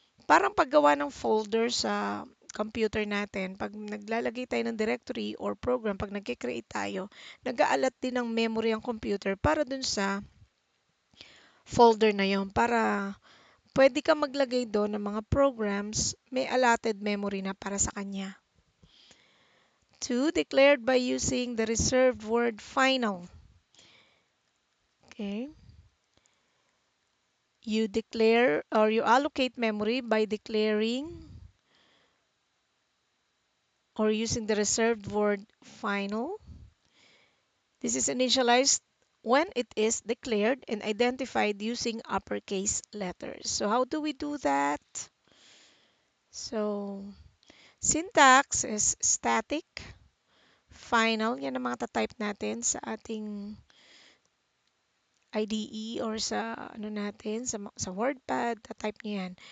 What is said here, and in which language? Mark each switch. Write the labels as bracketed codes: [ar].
[tl] Parang paggawa ng folder sa computer natin, pag naglalagay tayo ng directory or program, pag nagkikreate tayo, nag-aalat din ng memory ang computer para dun sa folder na yon, para pwede ka maglagay doon ng mga programs, may allotted memory na para sa kanya. [en] 2, declared by using the reserved word final. Okay. You declare or you allocate memory by declaring or using the reserved word final. This is initialized when it is declared and identified using uppercase letters. So how do we do that? So syntax is static, final. [tl] Yan ang mga type natin sa ating IDE or sa ano natin, sa WordPad, type niyo yan.